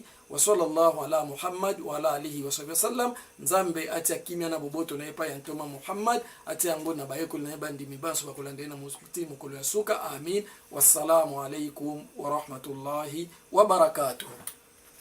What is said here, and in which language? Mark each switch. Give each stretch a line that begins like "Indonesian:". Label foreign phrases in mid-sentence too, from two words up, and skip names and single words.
Arabic: وصلى الله على محمد وعلى آله وصحبه وسلم.
Lingala: Nzambe atia kimia na boboto na epa ya ntoma Muhammad atia yango na bayekolo na bandimi baso bakolandena muskiti mukolo ya suka.
Arabic: Amin. والسلام عليكم ورحمة الله وبركاته.